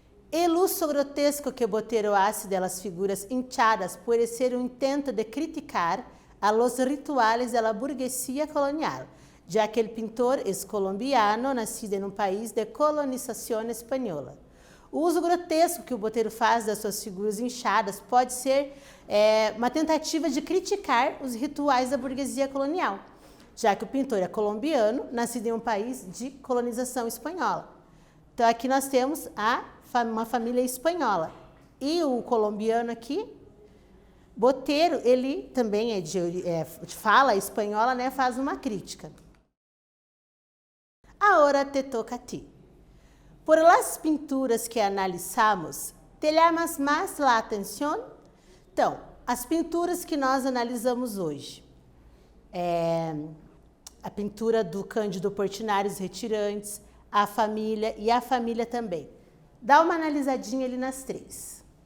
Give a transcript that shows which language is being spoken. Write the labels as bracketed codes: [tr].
[es] El uso grotesco que Botero hace de las figuras hinchadas puede ser un intento de criticar a los rituales de la burguesía colonial, ya que el pintor es colombiano, nacido en un país de colonización española. [pt] O uso grotesco que o Botero faz das suas figuras inchadas pode ser uma tentativa de criticar os rituais da burguesia colonial, já que o pintor é colombiano, nascido em um país de colonização espanhola. Então aqui nós temos uma família espanhola. E o colombiano aqui, Botero, ele também é de fala espanhola, né, faz uma crítica. [es] Ahora te toca a ti. Por las pinturas que analisamos, ¿te llamas mais la atención? [pt] Então, as pinturas que nós analisamos hoje. A pintura do Cândido Portinari, Os Retirantes, a família e a família também. Dá uma analisadinha ali nas três.